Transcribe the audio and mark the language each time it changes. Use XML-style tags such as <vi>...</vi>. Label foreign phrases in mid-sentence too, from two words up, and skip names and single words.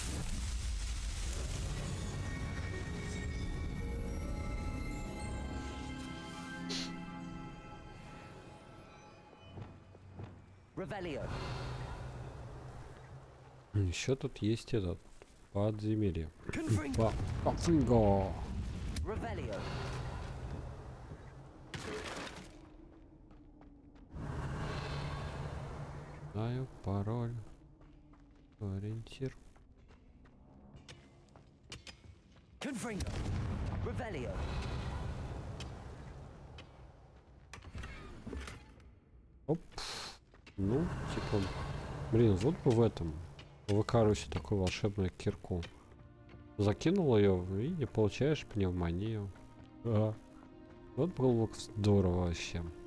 <ru>Revelio. Еще тут есть этот подземелье. Confringo. Confringo. Revelio. Знаю пароль. Ориентир. Confringo. Revelio. Оп. Ну, типа... Блин, вот бы в этом. В Икарусе такую волшебную кирку. Закинул ее и не получаешь пневмонию. Вот было бы здорово вообще.</ru>